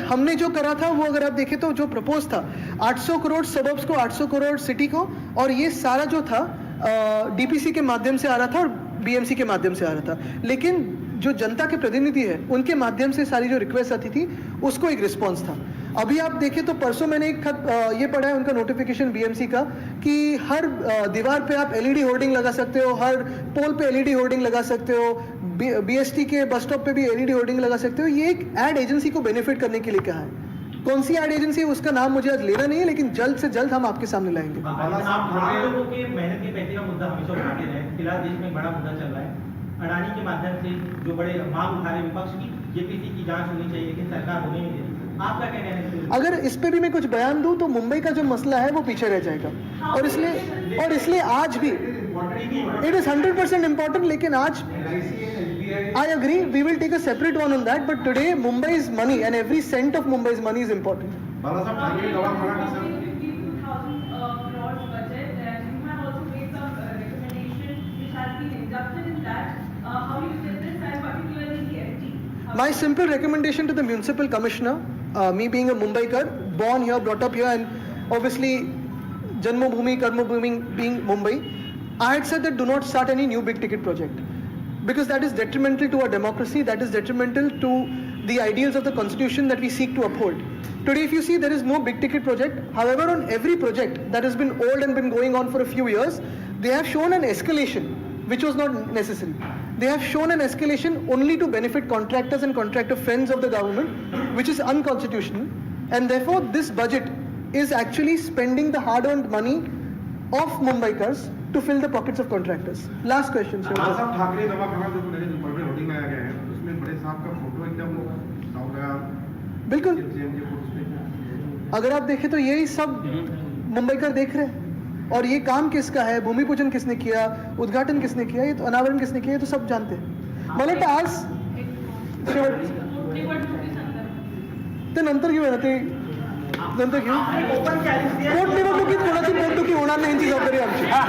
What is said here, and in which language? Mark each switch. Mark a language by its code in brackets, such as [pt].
[hi] हमने जो करा था वो अगर आप देखें तो जो प्रपोज था 800 करोड़ सबर्ब्स को, 800 करोड़ सिटी को, और ये सारा जो था DPC के माध्यम से आ रहा था और BMC के माध्यम से आ रहा था। लेकिन जो जनता के प्रतिनिधि है उनके माध्यम से सारी जो रिक्वेस्ट आती थी उसको एक रिस्पॉन्स था। अभी आप देखें तो परसों मैंने एक खत ये पढ़ा है उनका नोटिफिकेशन BMC का कि हर दीवार पे आप LED होर्डिंग लगा सकते हो, हर पोल पे LED होर्डिंग लगा सकते हो, BST के बस स्टॉप पे भी LED होर्डिंग लगा सकते हो। ये एक एड एजेंसी को बेनिफिट करने के लिए कहा है। कौन सी एड एजेंसी है उसका नाम मुझे आज लेना नहीं है, लेकिन जल्द से जल्द हम आपके सामने लाएंगे। आप लोगों के मेहनत के पैसे का मुद्दा हमेशा उठाते रहे। फिलहाल देश में बड़ा मुद्दा चल रहा है अडानी के माध्यम से, जो बड़े मांग उठा रहे विपक्ष की, JPC की जांच होनी चाहिए, लेकिन सरकार होने नहीं दे रही। आपका क्या कहना है? अगर इस पे भी मैं कुछ बयान दूं तो मुंबई का जो मसला है वो पीछे रह जाएगा, और इसलिए आज भी [en] It is 100% important. [hi] लेकिन आज [en] I agree, we will take a separate one on that, but today Mumbai's money and every cent of Mumbai's money is important. [hi] Balasaheb Thackeray दवाखाना का sir [en] 2,000 crores budget, and you have also made some recommendation which has been inducted in that. How you did this, and particularly the FT? My simple recommendation to the municipal commissioner, me being a Mumbaikar, born here, brought up here, and obviously Janmabhoomi, Karmabhoomi being Mumbai, I had said that do not start any new big ticket project, because that is detrimental to our democracy, that is detrimental to the ideals of the constitution that we seek to uphold. Today, if you see, there is no big ticket project. However, on every project that has been old and been going on for a few years, they have shown an escalation which was not necessary. They have shown an escalation only to benefit contractors and contractor friends of the government, which is unconstitutional. And therefore, this budget is actually spending the hard-earned money of Mumbaikars to fill the pockets of contractors. Last question, sir. [hi] Balasaheb Thackeray दवाखाना जो नए ऊपर में hoarding लगाया गया है, उसमें बड़े साहब का फोटो एकदम साफ लगा। बिल्कुल, JMJ फोटो पे अगर आप देखें तो यही सब मुंबईकर देख रहे हैं। और ये काम किसका है, भूमि पूजन किसने किया, उद्घाटन किसने किया, ये तो अनावरण किसने किया, ये तो सब जानते हैं. [mr] मला वाटतं आज शेवट निवडणुकीसंदर्भात ते नंतर घेऊया ना, ते नंतर घेऊ. ओपन चॅलेंज पोटनिवडणुकीत कोणाची पोटदुखी होणार नाही यांची जबाबदारी आमची.